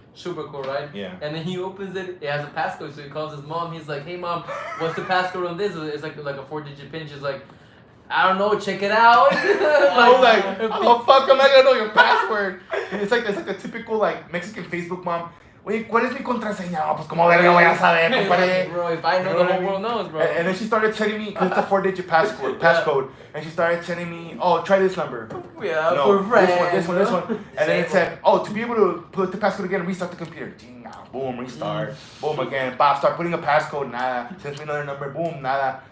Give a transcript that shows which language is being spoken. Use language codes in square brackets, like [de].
[en] Super cool, right? Yeah. And then he opens it. It has a passcode, so he calls his mom. He's like, hey mom, what's the passcode on this? It's like a 4-digit pin. She's like, I don't know, check it out. I was like, oh fuck, I'm not gonna know your password. It's like a typical like Mexican Facebook mom. [es] Oye, ¿cuál es mi contraseña? Oh, pues como verga voy a saber, compadre. [en] Bro, if I know, the whole world knows, bro. And then she started telling me, cause it's a 4-digit passcode, and she started telling me, oh, try this number. Yeah, no, for friends. This one. And then it said, oh, to be able to put the passcode again, restart the computer. Boom, restart. Boom again. Bob, start putting a passcode. Nada. Sends me another number. Boom, nada.